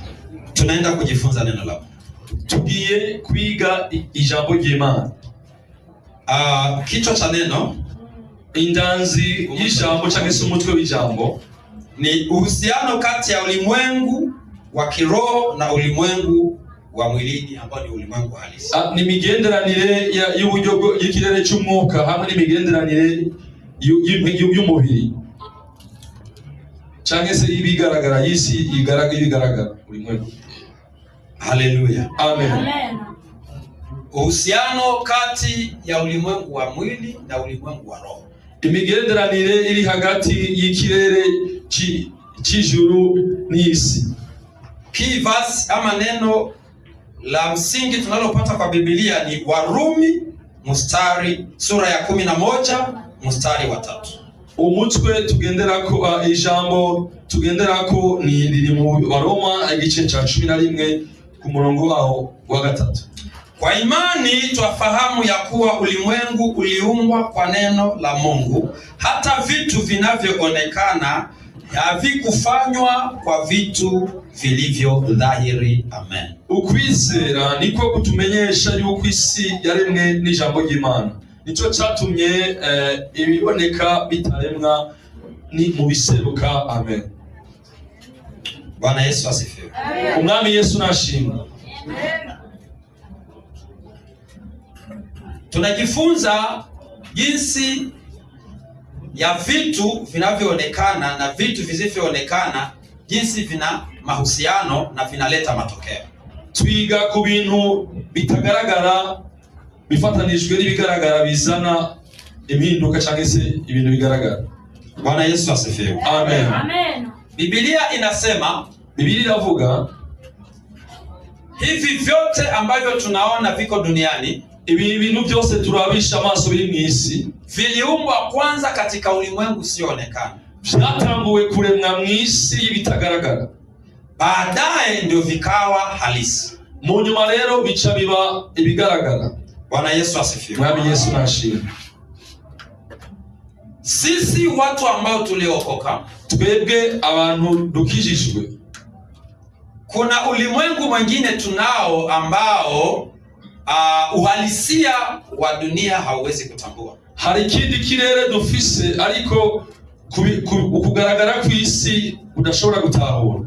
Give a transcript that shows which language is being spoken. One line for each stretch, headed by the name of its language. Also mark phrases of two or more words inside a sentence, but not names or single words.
Swahili: tunaenda kujifunza neno la Mungu.
Kinyarwanda: Tugiye kwiga ijambo ry'Imana.
Swahili: Kichwa cha neno,
Kinyarwanda: indanzi y'ijambo cyangwa se umutwe w'ijambo,
Swahili: ni uhusiano kati ya ulimwengu wa kiroho na ulimwengu wa mwilini ambao ni ulimwengu halisi.
Kinyarwanda: Ni migenderanire y'uburyo y'ikirere cy'umwuka hamwe n'imigenderanire y'umubiri cyangwa se ibigaragara y'isi ibigaragara ulimwengu. Haleluya. Amen.
Swahili: Uhusiano kati ya ulimwengu wa mwili na ulimwengu wa roho.
Kinyarwanda: Imigenderanire iri hagati y'ikirere cy'ijuru n'isi.
English: Key verse
Swahili: ama neno la msingi tunalopata kwa Biblia ni Warumi sura ya 11 mstari wa 3.
Kinyarwanda: Umutwe tugenderako ijambo tugenderako ni riri mu Waroma igice cha 11 ku murongo waho wa 3.
Swahili: Kwa imani twafahamu ya kuwa ulimwengu uliumbwa kwa neno la Mungu, hata vitu vinavyoonekana havikufanywa kwa vitu vilivyo dhahiri. Amen.
Kinyarwanda: Ukwizera niko kutumenyesha yuko isi yaremwe n'ijambo ry'Imana. Nico cyatumye ibiboneka bitaremwa ni mu biseruka. Amen.
Swahili: Bwana Yesu asifiwe.
Kinyarwanda: Umwami Yesu nashimwe.
Swahili: Tunajifunza jinsi ya vitu vinavyoonekana na vitu visivyoonekana, jinsi vina mahusiano na vinaleta matokeo.
Kinyarwanda: Twiga ku bintu bitagaragara bifatanijwe n'ibigaragara bizana impinduka cyangwa se ibintu bigaragara.
Swahili: Bwana Yesu asifiwe. Amen. Amen. Biblia inasema,
Kinyarwanda: Biblia inavuga
Swahili: hivi vyote ambavyo tunaona viko duniani,
Kinyarwanda: ibi bintu byose turabisha amaso biri mu isi,
Swahili: viliumbwa kwanza katika ulimwengu usioonekana.
Kinyarwanda: Vyatanguwe kuremwa mu isi y'ibitagaragara,
Swahili: baadaye ndio vikawa halisi.
Kinyarwanda: Mu nyuma rero bica biba ibigaragara.
Swahili: Bwana Yesu asifiwe.
Kinyarwanda: Mwami Yesu nashimwe.
Swahili: Sisi watu ambao tuliokoka,
Kinyarwanda: twebwe abantu dukijijwe,
Swahili: kuna ulimwengu mwingine tunao ambao uhalisia wa dunia hauwezi kutambua.
Kinyarwanda: Hari ikindi kirere dufise ariko kugaragara kw'isi udashobora gutahura.